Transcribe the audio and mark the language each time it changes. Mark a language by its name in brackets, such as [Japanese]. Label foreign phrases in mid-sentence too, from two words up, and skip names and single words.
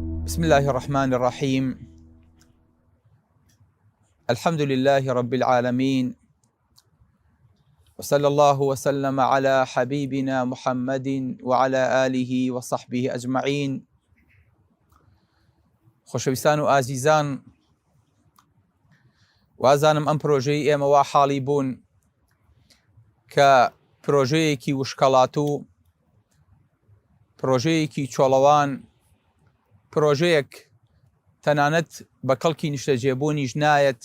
[Arabic] بسم الله الرحمن الرحيم. الحمد لله رب العالمين، وصلى الله وسلم على حبيبنا محمد وعلى آله وصحبه أجمعين. [Central Kurdish] خۆشەویستان و ئازیزان، وازانم ئەم پرۆژەی ئێمەوا حاڵی بوون کە پرۆژەیەکی وشکەڵات و پرۆژەیەکی چۆڵەوان، پرۆژەیەک تەنانەت بە کەڵکی نیشتەجێبوونیش نایەت.